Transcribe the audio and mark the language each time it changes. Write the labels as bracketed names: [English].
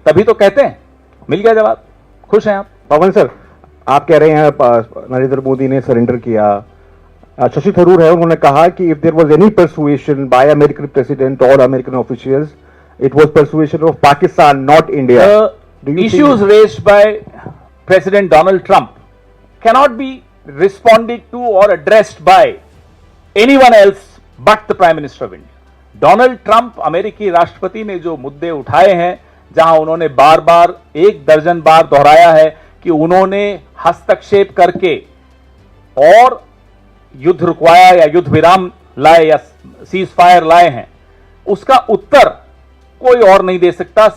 [Hindi] तभी तो कहते हैं। मिल गया जवाब। खुश हैं आप? पवन सर, आप कह रहे हैं नरेंद्र मोदी ने सरेंडर किया। शशि थरूर है, उन्होंने कहा कि [English] If there was any persuasion by American president और American officials, it was persuasion of Pakistan, not India. The issues raised by President Donald Trump cannot be responded to or addressed by anyone else but the Prime Minister of India. [Hindi] Donald Trump अमेरिकी राष्ट्रपति ने जो मुद्दे उठाए हैं, जहां उन्होंने बार बार 1 दर्जन बार दोहराया है कि उन्होंने हस्तक्षेप करके और युद्ध रुकवाया या युद्ध विराम लाए या सीज फायर लाए हैं, उसका उत्तर कोई और नहीं दे सकता।